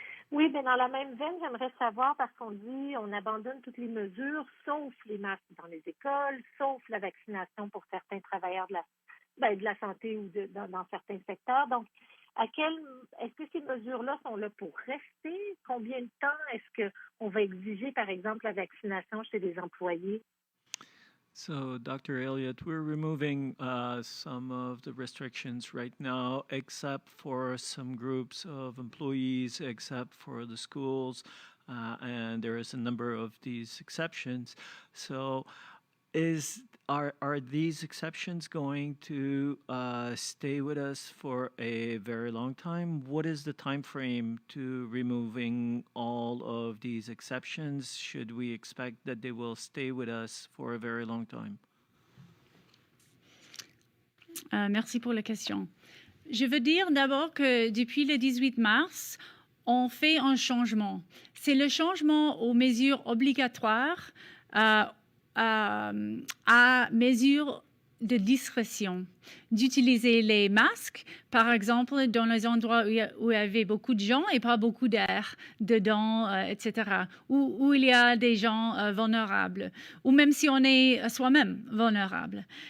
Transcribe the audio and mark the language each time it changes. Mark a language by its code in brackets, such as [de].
[fr] Oui, bien dans la même veine, j'aimerais savoir, parce qu'on dit on abandonne toutes les mesures, sauf les masques dans les écoles, sauf la vaccination pour certains travailleurs de la santé ou dans certains secteurs. Donc, est-ce que ces mesures-là sont là pour rester? Combien de temps est-ce qu'on va exiger, par exemple, la vaccination chez les employés? [en] So, Dr. Elliott, we're removing some of the restrictions right now, except for some groups of employees, except for the schools, and there is a number of these exceptions. So, are these exceptions going to stay with us for a very long time? What is the time frame to removing all of these exceptions? Should we expect that they will stay with us for a very long time? [fr] Merci pour la question. Je veux dire d'abord que depuis le 18 mars, on fait un changement. C'est le changement aux mesures obligatoires à mesure de discrétion, d'utiliser les masques, par exemple, dans les endroits où il y avait beaucoup de gens et pas beaucoup d'air dedans, etc., où il y a des gens vulnérables, ou même si on est soi-même vulnérable.